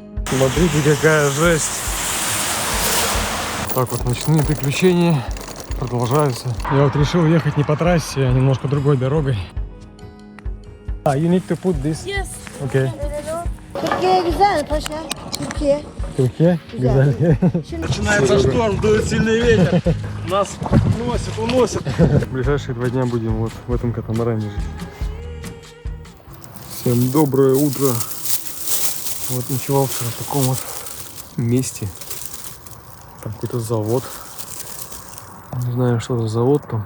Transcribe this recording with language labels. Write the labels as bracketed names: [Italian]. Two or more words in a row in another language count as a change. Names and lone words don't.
[Russian] Смотрите, какая жесть. Так вот, ночные приключения продолжаются. Я вот решил ехать не по трассе, а немножко другой дорогой. [English] You need to put this. Yes. Okay. [Turkish] Türkiye güzel paşa. Türkiye. Türkiye? Güzel. [Russian] Начинается шторм, дует сильный ветер. Нас уносит. В ближайшие 2 дня будем вот в этом катамаране жить. Всем доброе утро. Вот ночевал вчера в таком вот месте. Там какой-то завод. Не знаю, что за завод там.